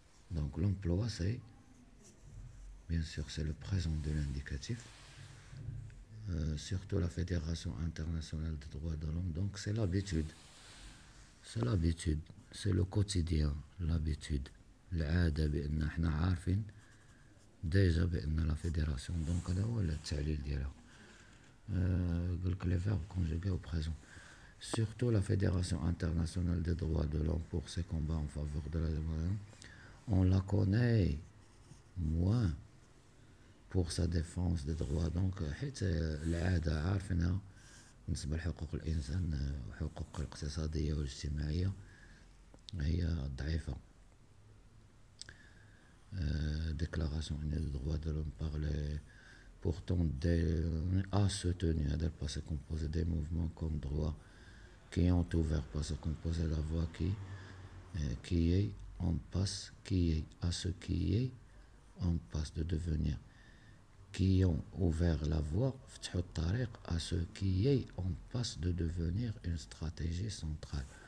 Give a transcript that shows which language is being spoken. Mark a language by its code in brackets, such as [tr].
[fr] Donc l'emploi, c'est, bien sûr, c'est le présent de l'indicatif. Surtout la Fédération internationale des droits de l'homme. Donc c'est l'habitude. C'est l'habitude. C'est le quotidien, l'habitude. [ar] العادة بأن احنا عارفين ديجا بأن لا فيدراسيون دونك هذا هو التعليل ديالها. قلك لي فيرب كونجوغي [fr] au présent. Surtout la Fédération internationale des droits de l'homme pour ses combats en faveur de la démocratie. On la connaît moins pour sa défense des droits. [ar] Donc حيت العادة عارفينها بالنسبة لحقوق الإنسان وحقوق الاقتصادية والاجتماعية هي ضعيفة. [fr] Déclaration des droits de l'homme par les pourtant a soutenu, c'est le passé composé des mouvements comme droit qui ont ouvert, passé composé la voie qui est en passe, qui est à ce qui est en passe de devenir, qui ont ouvert la voie à ce qui est en passe de devenir une stratégie centrale.